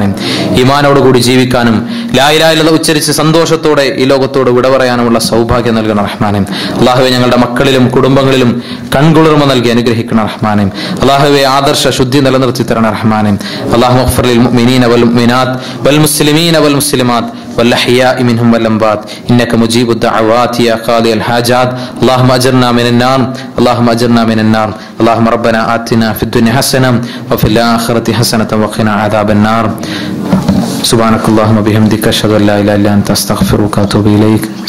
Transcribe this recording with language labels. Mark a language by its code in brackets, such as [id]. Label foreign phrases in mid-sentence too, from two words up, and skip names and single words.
[ml] ഈമാനോടുകൂടി ജീവിക്കാനും [ar] لا إله إلا الله [ml] ഉച്ചരിച്ച് സന്തോഷത്തോടെ ഈ ലോകത്തോട് വിട പറയാനുമുള്ള സൗഭാഗ്യം നൽകണം റഹ്മാനെ. അല്ലാഹുവേ, ഞങ്ങളുടെ മക്കളിലും കുടുംബങ്ങളിലും കൺകുളിർമ നൽകി അനുഗ്രഹിക്കണം റഹ്മാനെ. അല്ലാഹുവേ, ആദർശ ശുദ്ധി നിലനിർത്തി തരണം റഹ്മാനെ. [ar] اللهم اغفر للمؤمنين والمؤمنات والمسلمين والمسلمات والأحياء منهم والأموات إنك مجيب الدعوات يا قاضي الحاجات. اللهم أجرنا من النار، اللهم أجرنا من النار. اللهم ربنا آتنا في الدنيا حسنة وفي الآخرة حسنة وقنا عذاب النار. سبحانك اللهم وبحمدك أشهد أن لا إله إلا أنت أستغفرك وأتوب إليك.